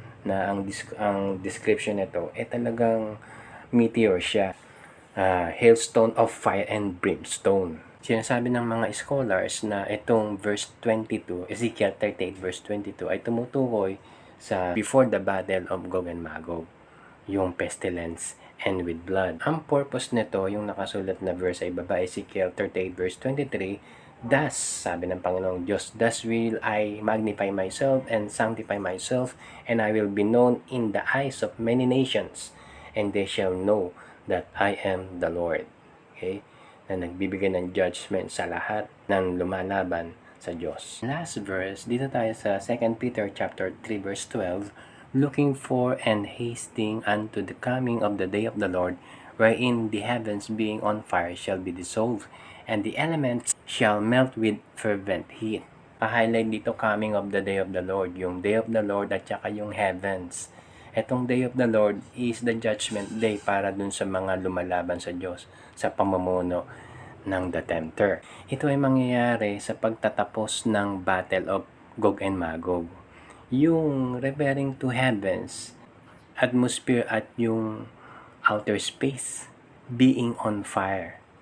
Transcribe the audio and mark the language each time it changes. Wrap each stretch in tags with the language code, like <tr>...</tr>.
<tl>Na ang description nito, talagang meteor siya.</tl> <en>Hailstone of fire and brimstone.</en> <tl>Sinasabi ng mga scholars na itong verse 22, Ezekiel 38 verse 22 ay tumutukoy sa</tl> <en>before the battle of Gog and Magog,</en> <tl>yung</tl> <en>pestilence and with blood.</en> <tl>Ang purpose nito, yung nakasulat na verse ay baba,</tl> <en>Ezekiel 38 verse 23, thus,</en> <tl>sabi ng Panginoong Diyos,</tl> <en>thus will I magnify myself and sanctify myself, and I will be known in the eyes of many nations, and they shall know that I am the Lord. Okay?</en> <tl>Na nagbibigay ng judgment sa lahat ng lumalaban sa Diyos.</tl> <en>Last verse, dito tayo sa 2 Peter chapter 3 verse 12, looking for and hasting unto the coming of the day of the Lord, wherein the heavens being on fire shall be dissolved, and the elements shall melt with fervent heat.</en> <tl>Pa-highlight dito,</tl> <en>coming of the day of the Lord, yung day of the Lord at saka yung heavens.</en> <tl>Etong day of the Lord is the judgment day para dun sa mga lumalaban sa Diyos sa pamumuno ng the tempter. Ito ay mangyayari sa pagtatapos ng Battle of Gog and Magog.</tl> <en>Yung referring to heavens, atmosphere at yung outer space being on fire.</en>